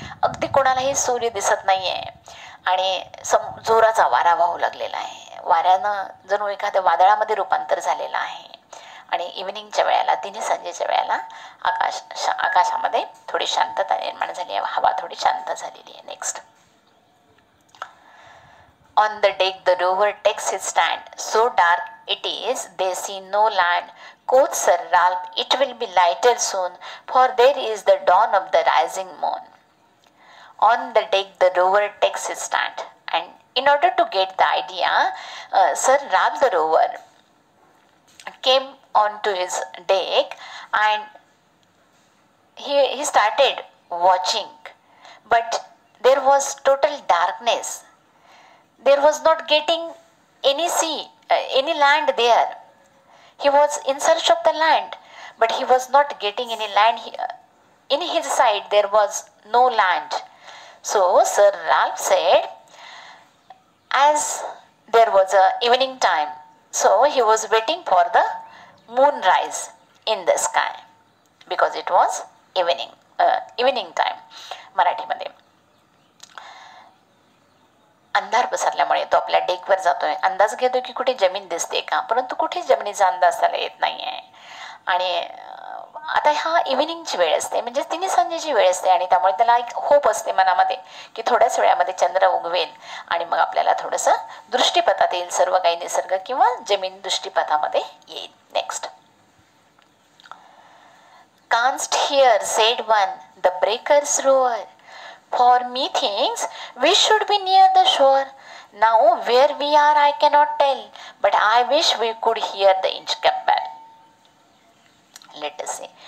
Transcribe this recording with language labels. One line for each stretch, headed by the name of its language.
Marathi: अगदी कोणालाही सूर्य दिसत नाही आहे आणि जोराचा वारा वाहू लागलेला आहे. वाऱ्यानं जणू एखाद्या वादळामध्ये रूपांतर झालेलं आहे. आणि इव्हिनिंगच्या वेळेला, तिन्ही संजेच्या वेळेला आकाशामध्ये थोडी शांतता निर्माण झाली आहे. हवा थोडी शांत झालेली आहे. Next.
English: On the deck the rover takes his stand. So dark it is, they see no land. Quoth Sir Ralph, it will be lighter soon, for there is the dawn of the rising moon. On the deck the rover takes his stand. And in order to get the idea, Sir Ralph the rover came onto his deck and he started watching. But there was total darkness. There was not getting any sea, any land there. He was in search of the land, but he was not getting any land. In his side there was no land. So Sir Ralph said, as there was a evening time, so he was waiting for the moonrise in the sky, because it was evening time.
Marathi: मराठीमध्ये अंधार पसरल्यामुळे तो आपल्या डेकवर जातोय. अंदाज घेतोय की कुठे जमीन दिसते का, परंतु कुठे जमिनीचा अंदाज त्याला येत नाही आहे. आणि आता हा इव्हिनिंगची वेळ असते, म्हणजे तिन्ही संजेची वेळ असते. आणि त्यामुळे त्याला एक होप असते मनामध्ये की थोड्याच वेळामध्ये चंद्र उगवेल आणि मग आपल्याला थोडंसं दृष्टीपथात येईल, सर्व काही निसर्ग किंवा जमीन दृष्टीपथामध्ये येईल. Next.
English: Canst hear, said one, the breakers roar. For methinks we should be near the shore. Now where we are I cannot tell, but I wish we could hear the Inchcape bell. Let us see.